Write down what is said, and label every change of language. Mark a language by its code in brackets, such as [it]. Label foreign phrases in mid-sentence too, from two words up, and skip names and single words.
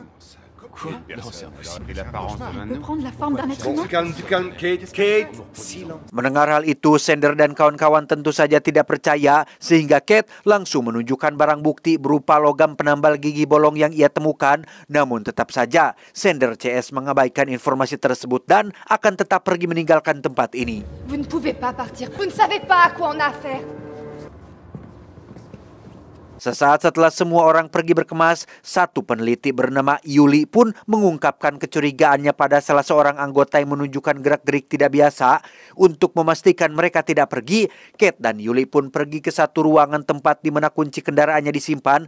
[id] Mendengar hal itu, Sander dan kawan-kawan tentu saja tidak percaya, sehingga Kate langsung menunjukkan barang bukti berupa logam penambal gigi bolong yang ia temukan. Namun tetap saja, Sander CS mengabaikan informasi tersebut dan akan tetap pergi meninggalkan tempat ini. [fr] Vous ne pouvez pas partir. Vous ne savez pas à quoi on a affaire. [id] Sesaat setelah semua orang pergi berkemas, satu peneliti bernama Yuli pun mengungkapkan kecurigaannya pada salah seorang anggota yang menunjukkan gerak-gerik tidak biasa. Untuk memastikan mereka tidak pergi, Kate dan Yuli pun pergi ke satu ruangan tempat di mana kunci kendaraannya disimpan.